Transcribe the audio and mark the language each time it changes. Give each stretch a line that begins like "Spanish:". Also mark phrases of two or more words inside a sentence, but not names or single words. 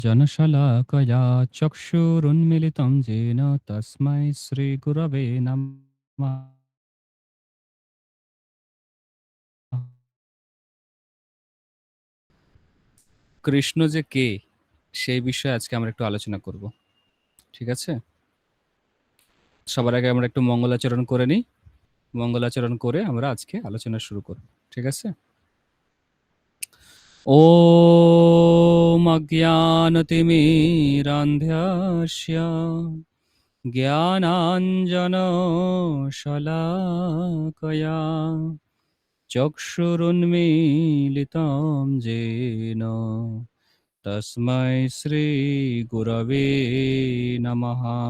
Sanskrit: जनशलाकया चक्षुरुन्मिलितं येन तस्मै श्रीगुरवे नमः।
Bangla: কৃষ্ণ যে কে সেই বিষয়ে আজকে আমরা একটু আলোচনা করব। ঠিক আছে? সবার আগে আমরা একটু মঙ্গলাচরণ করে নিই। মঙ্গলাচরণ করে আমরা আজকে আলোচনা শুরু করব। ঠিক আছে?
Sanskrit: ॐ अज्ञानतिमिरान्ध्यस्य ज्ञानाञ्जनशलाकया चक्षुरुन्मीलितं येन तस्मै श्रीगुरवे नमः।